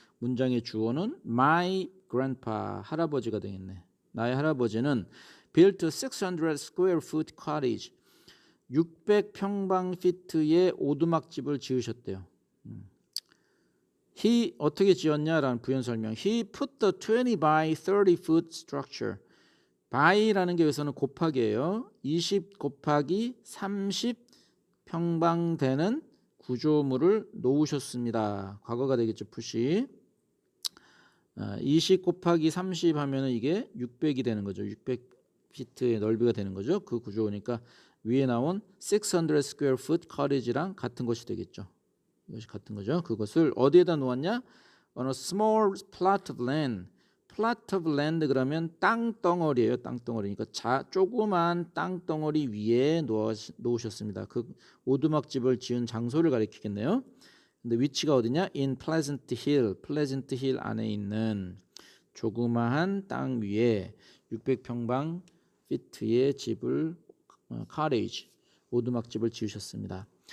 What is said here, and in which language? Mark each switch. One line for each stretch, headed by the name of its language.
Korean: 문장의 주어는 my grandpa, 할아버지가 되겠네. 나의 할아버지는
English: built a 600 square foot cottage,
Korean: 600평방피트의 오두막집을 지으셨대요. He 어떻게 지었냐라는 부연 설명.
English: He put the 20 by 30 foot structure.
Korean: by라는 게 여기서는 곱하기예요. 20 곱하기 30 평방 되는 구조물을 놓으셨습니다. 과거가 되겠죠. 푸시. 20 곱하기 30 하면은 이게 600이 되는 거죠. 600피트의 넓이가 되는 거죠. 그 구조니까 위에 나온 600 square foot cottage랑 같은 것이 되겠죠. 이것이 같은 거죠. 그것을 어디에다 놓았냐?
English: on a small plot of land.
Korean: plot of land 그러면 땅덩어리예요. 땅덩어리. 그러니까 조그만 땅덩어리 위에 놓으셨습니다. 그 오두막집을 지은 장소를 가리키겠네요. 근데 위치가 어디냐? In Pleasant Hill. Pleasant Hill 안에 있는 조그마한 땅 위에 600평방 피트의 집을 cottage, 오두막집을 지으셨습니다.